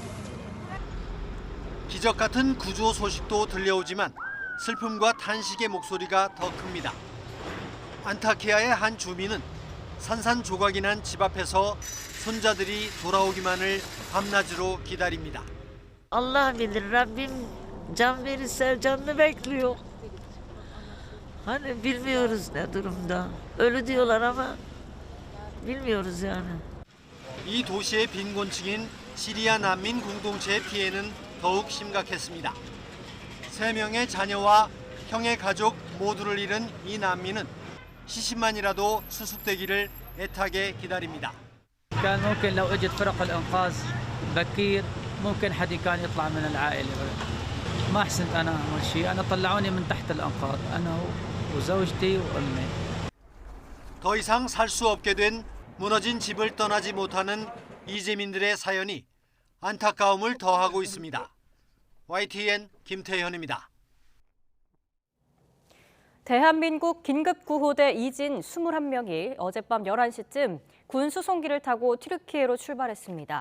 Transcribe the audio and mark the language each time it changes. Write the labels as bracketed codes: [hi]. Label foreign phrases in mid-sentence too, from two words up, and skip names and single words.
[ko] 기적 같은 구조 소식도 들려오지만 슬픔과 탄식의 목소리가 더 큽니다. 안타키아의 한 주민은 산산조각이 난 집 앞에서 손자들이 돌아오기만을 밤낮으로 기다립니다. [tr] Allah bilir, Rabbim can verirse canını bekliyor. Hani bilmiyoruz ne durumda. Ölü diyorlar ama bilmiyoruz yani. [ko] 이 도시의 빈곤층인 시리아 난민 공동체의 피해는 더욱 심각했습니다. 3명의 자녀와 형의 가족 모두를 잃은 이 난민은 시신만이라도 수습되기를 애타게 기다립니다. [ar] كان ممكن لو اجت فرق الانقاذ بكير ممكن حد كان يطلع من العائله ما حسنت انا اول شيء انا طلعوني من تحت الانقاض انا وزوجتي وامي [ko] 더 이상 살 수 없게 된 무너진 집을 떠나지 못하는 이재민들의 사연이 안타까움을 더하고 있습니다. YTN 김태현입니다. 대한민국 긴급구호대 이진 21명이 어젯밤 11시쯤 군 수송기를 타고 튀르키예로 출발했습니다.